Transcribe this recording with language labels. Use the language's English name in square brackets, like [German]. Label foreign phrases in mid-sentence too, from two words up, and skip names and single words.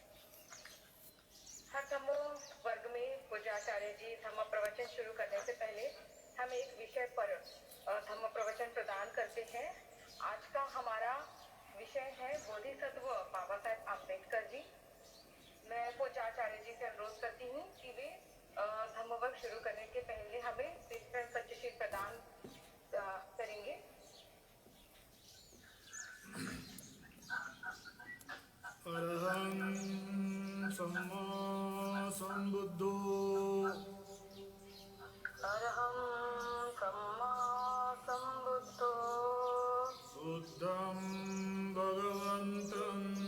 [Hindi] हर धम्मो वर्ग में पूज्याचार्य जी धम्म प्रवचन शुरू करने से पहले हम एक विषय पर धम्म प्रवचन प्रदान करते हैं। आज का हमारा विषय है बोधिसत्व बाबा साहेब अम्बेडकर जी। मैं पूज्याचार्य जी से अनुरोध करती हूँ कि वे धम्म वर्ग शुरू करने के पहले हमें सत्यशील प्रदान करेंगे। [Pali] अरहं सम्मा सम्बुद्धो अरहं सम्मा सम्बुद्धो बुद्धं भगवन्तं